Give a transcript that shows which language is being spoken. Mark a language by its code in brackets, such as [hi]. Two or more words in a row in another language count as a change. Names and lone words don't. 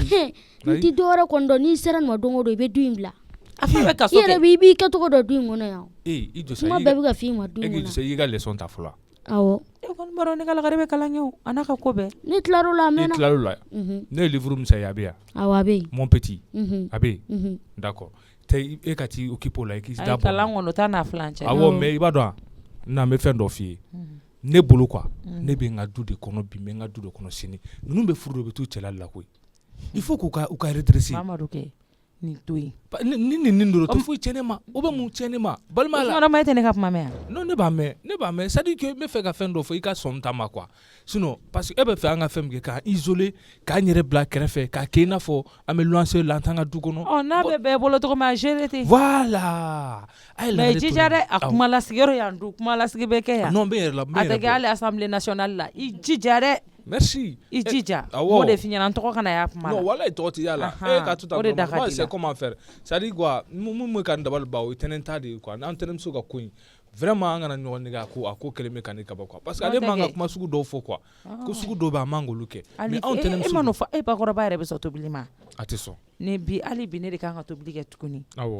[bm] n ti dɔwɛrɛ kɔni dɔn n'i sera nin ma don o don i bɛ du in bila a fɛn bɛ kaso kɛ i yɛrɛ i b'i kɛcogo dɔn du in kɔnɔ yan i jɔ kuma bɛɛ bɛ ka f'i ma du in kɔnɔ i ka leçon ta fɔlɔ awɔ e kɔni b'a dɔn ne ka lagare bɛ kalan kɛ o a n'a ka ko bɛɛ ne tilar'o la a mɛnna ne tilar'o la ne ye livre min san a bɛ yan awɔ a bɛ yen [fr] mon petit [bm] a bɛ yen d'accord tɛ e ka t'i occuper o la i k'i da bɔ kalan kɔnɔ o t'a n'a filan cɛ awɔ mais i b'a dɔn n bɛ fɛn dɔ f'i ye ne bolo quoi ne bɛ n ka du de kɔnɔ bi n bɛ n ka du de kɔnɔ sini ninnu bɛ furu de bɛ t'u cɛla la koyi [fr] il faut [bm] k'u ka redresser Mamadu kɛ nin to yen ni nin dɔrɔn tɛ foyi tiɲɛ ne ma o bɛ mun tiɲɛ ne ma balima la Usman e tɛ ne ka kuma mɛn yan non ne b'a mɛn [fr] c'est à dire que [bm] n bɛ fɛ ka fɛn dɔ fɔ i ka sɔn ta ma quoi [fr] sinon parce que [bm] e bɛ fɛ an ka fɛn min kɛ k'an isoler k'an yɛrɛ bila kɛrɛfɛ k'a kɛ i n'a fɔ an bɛ luwanse la an t'an ka du kɔnɔ n'a bɛ bɛɛ bolo tɔgɔ min a gérer ten voilà mais jija dɛ a kumalasigiyɔrɔ y'an du kumalasigi bɛ kɛ yan non n bɛ yɛrɛ la a tɛ kɛ hali [fr] assemblée nationale [bm] la i jija dɛ merci i jija o de f'i ɲɛna n tɔgɔ kana y'a kuma la non walayi tɔgɔ tɛ y'a la e ka to tan [fr] moi c'est comment faire c'est à dire quoi [bm] mun bɛ ka n dabali ban o ye tɛnɛnta de ye quoi n'an tɛnɛmuso ka ko in vraiment an kana ɲɔgɔn nɛgɛ a ko kɛlen bɛ ka ne kaba quoi [fr] parce que [bm] ale man ka kuma sugu dɔw fɔ quoi ko sugu dɔw bɛ a man k'olu kɛ mais anw tɛnɛmuso e ma n'o fɔ e bakɔrɔba yɛrɛ bɛ sɔn tobili ma a tɛ sɔn ne bi hali bi ne de kan ka tobili kɛ tuguni awɔ